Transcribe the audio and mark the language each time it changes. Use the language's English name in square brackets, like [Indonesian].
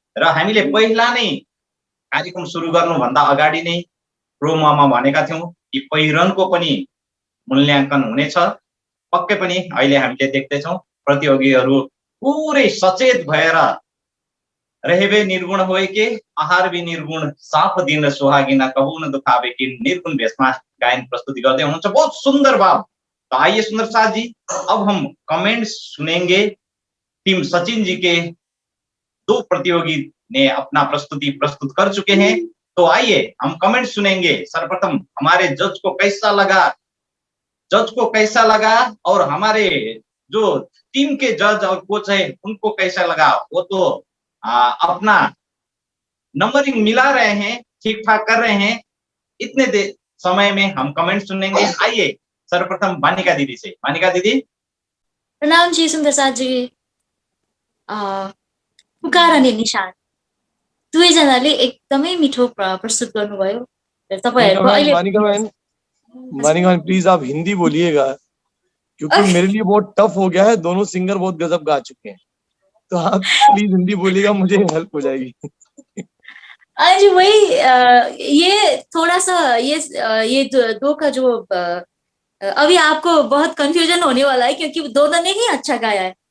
[Nepali] र हामीले पहिला नै कार्यक्रम सुरु गर्नुभन्दा अगाडि नै प्रोमोमा भनेका थियौँ कि पहिरनको पनि मूल्याङ्कन हुनेछ। पक्कै पनि अहिले हामीले देख्दैछौँ प्रतियोगीहरू पुरै सचेत भएर रहेबे निर्गुण होए के आहार भी निर्गुण साफ दिन सुहागिना कहू न दुखावे कि निर्गुण भेषमा गायन प्रस्तुति गर्दै हुनुहुन्छ। [Hindi] बहुत सुंदर भाव। तो आइए सुंदर साथ जी, अब हम कमेंट सुनेंगे। टीम सचिन जी के दो प्रतियोगी ने अपना प्रस्तुति प्रस्तुत कर चुके हैं, तो आइए हम कमेंट सुनेंगे। सर्वप्रथम हमारे जज को कैसा लगा और हमारे जो टीम के जज और कोच है उनको कैसा लगा, वो तो अपना नंबरिंग मिला रहे हैं, ठीक ठाक कर रहे हैं। इतने समय में हम कमेंट सुनेंगे। आइए सर्वप्रथम वानिका दीदी से। वानिका दीदी। [Nepali] प्रणाम जी सुन्दर साथ जी। पुकार अनि निशान दुवैजनाले एकदमै मिठो प्रस्तुत गर्नुभयो। तपाईहरुको अहिले [Hindi] वानिका बहन प्लीज आप हिंदी बोलिएगा, क्योंकि मेरे लिए बहुत टफ हो गया है। दोनों सिंगर बहुत गजब गा चुके हैं, तो आप प्लीज हिंदी बोलिएगा, मुझे हेल्प हो जाएगी। जी वही ये थोड़ा सा ये दो का जो अभी आपको बहुत कंफ्यूजन होने वाला है, क्योंकि दोनों ने ही अच्छा गाया है।